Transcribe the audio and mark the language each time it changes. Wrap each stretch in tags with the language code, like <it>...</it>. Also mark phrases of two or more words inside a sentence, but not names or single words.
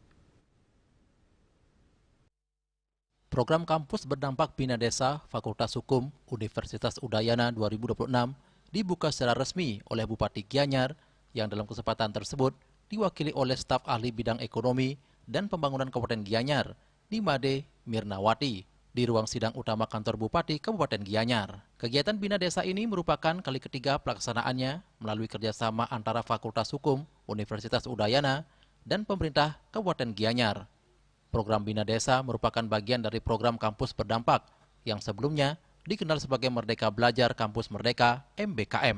<id>Program kampus berdampak Bina Desa Fakultas Hukum Universitas Udayana 2026 dibuka secara resmi oleh Bupati Gianyar yang dalam kesempatan tersebut diwakili oleh staf ahli bidang ekonomi dan pembangunan Kabupaten Gianyar, Nimade Mirnawati, di ruang sidang utama kantor Bupati Kabupaten Gianyar. Kegiatan Bina Desa ini merupakan kali ketiga pelaksanaannya melalui kerjasama antara Fakultas Hukum Universitas Udayana dan pemerintah Kabupaten Gianyar. Program Bina Desa merupakan bagian dari program kampus berdampak yang sebelumnya dikenal sebagai Merdeka Belajar Kampus Merdeka MBKM.</id>